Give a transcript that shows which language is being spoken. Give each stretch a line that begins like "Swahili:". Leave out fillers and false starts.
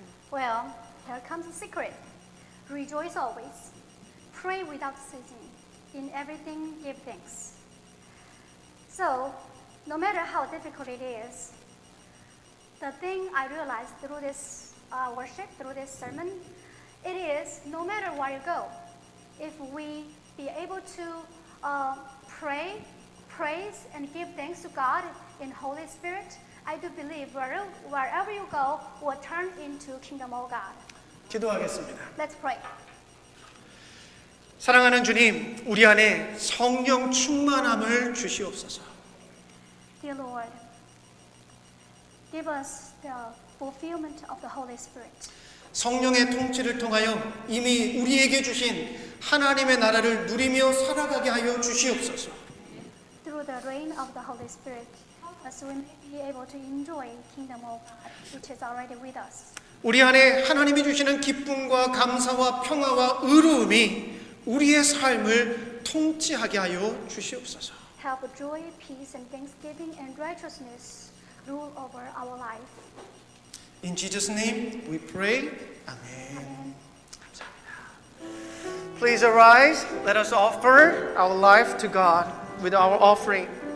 English: Well, here comes a secret. Rejoice always. Pray without ceasing. In everything, give thanks. So, no matter how difficult it is, the thing I realized through this worship, through this sermon, it is no matter where you go, if we be able to pray, praise, and give thanks to God in Holy Spirit, I do believe wherever you go will turn into kingdom of God.
Korean: 기도하겠습니다.
English: Let's pray.
Korean: 사랑하는 주님, 우리 안에 성령 충만함을 주시옵소서.
English: Dear Lord, give us the fulfillment of the Holy Spirit.
Korean: 성령의 통치를 통하여 이미 우리에게 주신 하나님의 나라를 누리며 살아가게 하여 주시옵소서.
English: Through the reign of the Holy Spirit, so we may be able to enjoy kingdom of God, which is already with us.
Korean: 우리 안에 하나님이 주시는 기쁨과 감사와 평화와 의로움이 우리의 삶을 통치하게 하여 주시옵소서.
English: Help joy, peace, and thanksgiving and righteousness rule over our life. In Jesus' name we pray. Amen. Please arise. Let us offer our life to God with our offering.